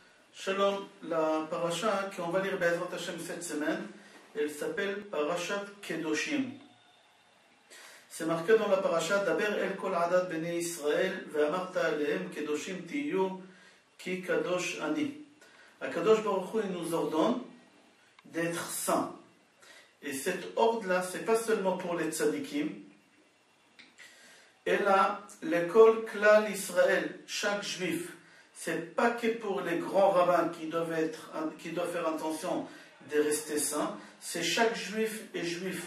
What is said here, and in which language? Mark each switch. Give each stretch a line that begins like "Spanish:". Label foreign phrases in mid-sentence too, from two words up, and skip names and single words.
French: Shalom, la paracha qu'on va lire
Hebrew: בעזרת השם
French: cette semaine, elle s'appelle Parashat Kedoshim.
Hebrew: C'est marqué dans la paracha דבר אל כל עדת בני ישראל ואמרת אליהם קדושים תהיו כי קדוש אני. הקדוש ברוך הוא,
French: il nous ordonne d'être saints. Et cet ordre-là, c'est pas seulement pour les tzadikim, et là, l'école
Hebrew: כלל ישראל,
French: chaque juif, c'est pas que pour les grands rabbins qui doivent faire attention de rester saints, c'est chaque juif et juif.